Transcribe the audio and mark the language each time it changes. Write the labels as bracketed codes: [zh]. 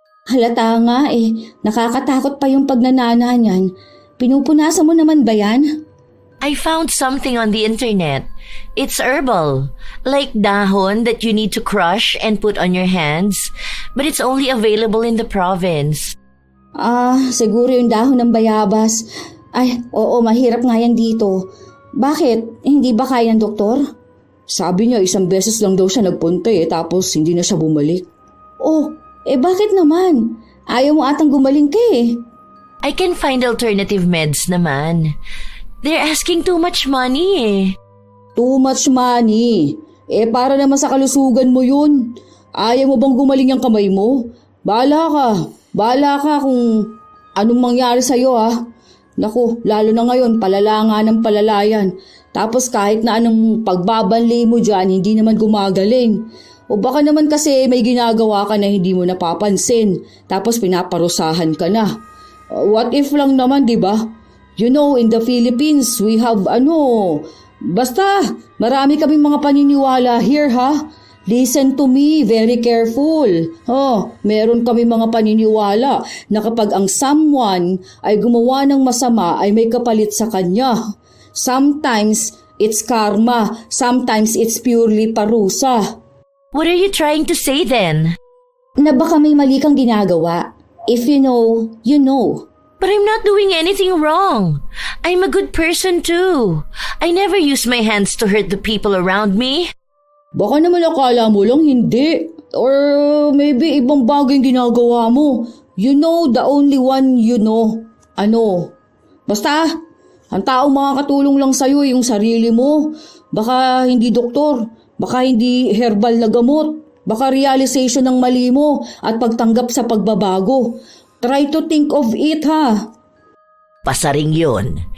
[tl] Halata nga eh, nakakatakot pa yung pagnanana niyan. Pinupunasan mo naman ba yan? [en] I found something on the internet. It's herbal, like dahon that you need to crush and put on your hands, but it's only available in the province. [tl] Siguro yung dahon ng bayabas. Ay, oo, mahirap nga yan dito. Bakit? Hindi ba kaya ng doktor? Sabi niya isang beses lang daw siya nagpunta tapos hindi na siya bumalik. Oh, bakit naman? Ayaw mo atang gumaling ka eh. [en] I can find alternative meds naman. They're asking too much money eh. Too much money? [tl] Para naman sa kalusugan mo yun. Ayaw mo bang gumaling ang kamay mo? Bahala ka. Bahala ka kung anong mangyari sa'yo ha. Naku, lalo na ngayon, palala nga ng palalayan. Tapos kahit na anong pagbabanli mo dyan, hindi naman gumagaling. O baka naman kasi may ginagawa ka na hindi mo napapansin. Tapos pinaparusahan ka na. [en] What if [tl] lang naman, di ba? [en] You know, in the Philippines, we have [tl] basta, marami kaming mga paniniwala [en] here ha. Listen to me, very careful. [tl] Meron kami mga paniniwala na kapag ang someone ay gumawa ng masama ay may kapalit sa kanya. [en] Sometimes it's karma, sometimes it's purely parusa. What are you trying to say then? [tl] Na baka may mali kang ginagawa. [en] If you know, you know. But I'm not doing anything wrong. I'm a good person too. I never use my hands to hurt the people around me. [tl] Baka naman akala mo lang hindi. [en] Or maybe [tl] ibang bagay yung ginagawa mo. [en] You know the only one you know. [tl] Basta, ang taong makakatulong lang sa'yo yung sarili mo. Baka hindi doktor. Baka hindi herbal na gamot. Baka realization ng mali mo at pagtanggap sa pagbabago. [en] Try to think of it ha. [tl] Pasaring yun.